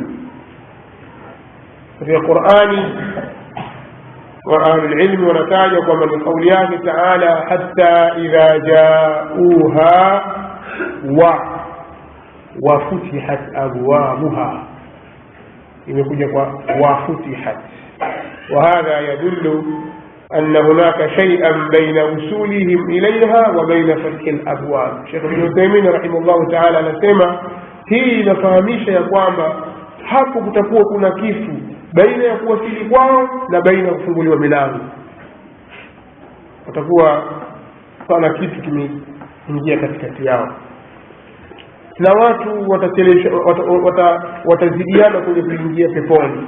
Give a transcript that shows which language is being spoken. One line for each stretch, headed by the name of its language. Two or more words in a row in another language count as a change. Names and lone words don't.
Swahili: Katika Qur'ani wa
Arabic: أهل العلم
Swahili: wanataja kwamba ni kauli yake Taala,
Arabic: حتى إذا جاءوها وفتحت أبوابها,
Swahili: imekuja kwa wafutihat,
Arabic: وهذا يدل أن هناك شيئا بين وصولهم إليها وبين فتح الأبواب. شيخ ابن عثيمين رحمه الله تعالى
Swahili: anasema hii inafahamisha ya kwamba hapo kutakuwa kuna kitu baina ya kuwasili kwao na baina ya kufunguliwa milango. Watakuwa pana kitu kimeingia katikati yao, na watu watazidiana kwenye kuingia peponi.